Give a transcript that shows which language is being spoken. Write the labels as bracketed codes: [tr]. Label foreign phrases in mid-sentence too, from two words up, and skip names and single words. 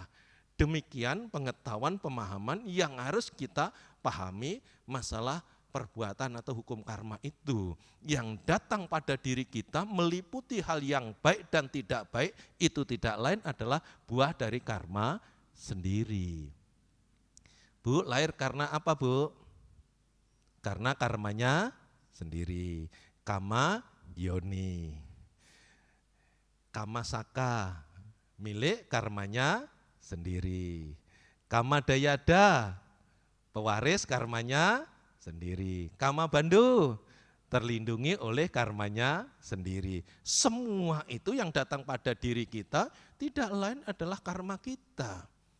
[id] Demikian pengetahuan, pemahaman yang harus kita pahami masalah perbuatan atau hukum karma itu yang datang pada diri kita meliputi hal yang baik dan tidak baik, itu tidak lain adalah buah dari karma sendiri. Bu, lahir karena apa Bu? Karena karmanya sendiri. [pi] Kama yoni. Kama saka, [id] milik karmanya sendiri. [pi] Kama dayada, [id] pewaris karmanya sendiri. [pi] Kama bandu, [id] terlindungi oleh karmanya sendiri. Semua itu yang datang pada diri kita tidak lain adalah karma kita.